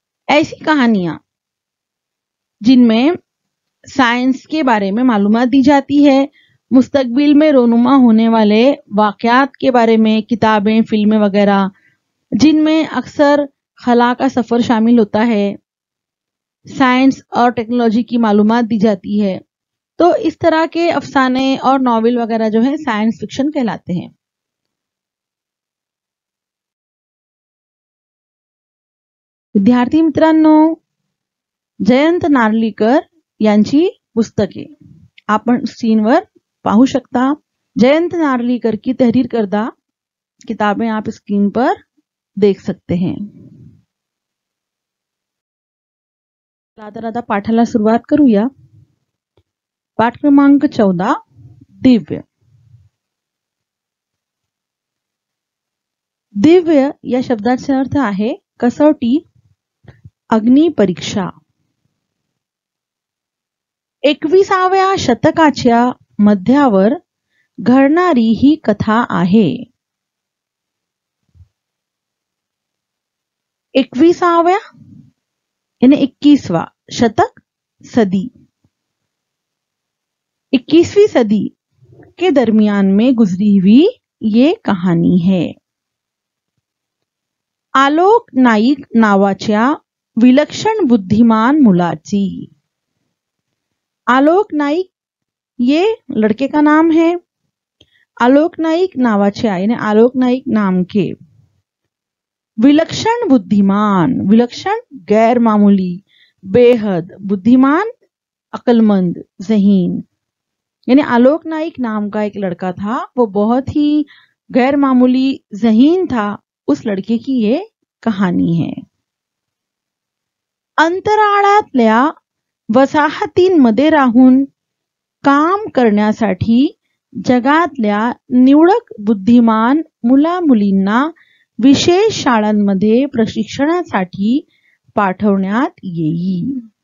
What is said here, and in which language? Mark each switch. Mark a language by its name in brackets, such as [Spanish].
[Hindi] ऐसी कहानियां जिनमें साइंस के बारे में मालूमात दी जाती है, मुस्तकबिल में रोनुमा होने वाले वाकयात के बारे में किताबें, फिल्में वगैरह, जिनमें अक्सर खला का सफर शामिल होता है, साइंस और टेक्नोलॉजी की मालूमात दी जाती है. तो इस तरह के अफसाने और नॉवेल वगैरह जो है साइंस फिक्शन कहलाते हैं. [Marathi] विद्यार्थी मित्रांनो, जयंत नारळीकर यांची पुस्तके आपण स्क्रीनवर पाहू शकता. [Hindi] जयंत नारळीकर की तहरीर करदा किताबें आप स्क्रीन पर देख सकते हैं. [Marathi] आता पाठाला सुरुवात करूया. पाठ क्रमांक 14 दिव्य. दिव्य या शब्दाचा अर्थ आहे कसोटी, अग्नी परीक्षा. 21व्या शतकाच्या मध्यावर घडणारी ही कथा आहे. [Hindi] 21व्या यानी 21वां शतक, सदी, 21वीं सदी के दरमियान में गुजरी हुई ये कहानी है. [Marathi] आलोक नाईक नावाच्या विलक्षण बुद्धिमान मुलाची. [Hindi] आलोक नाईक ये लड़के का नाम है. [Marathi] आलोक नाईक नावाच्या [Hindi] यानी आलोक नाईक नाम के [Marathi] विलक्षण बुद्धिमान, [Hindi] विलक्षण गैर मामूली, बेहद बुद्धिमान अक्लमंद ज़हीन। यानी आलोक नाइक नाम का एक लड़का था, वो बहुत ही गैर मामूली ज़हीन था। उस लड़के की ये कहानी है। [Marathi] अंतराळातल्या वसाहतींमध्ये राहून काम करण्यासाठी जगातल्या निवडक बुद्धिमान मुला-मुलींना विशेष शाळांमध्ये प्रशिक्षणासाठी पाठवण्यात येईल।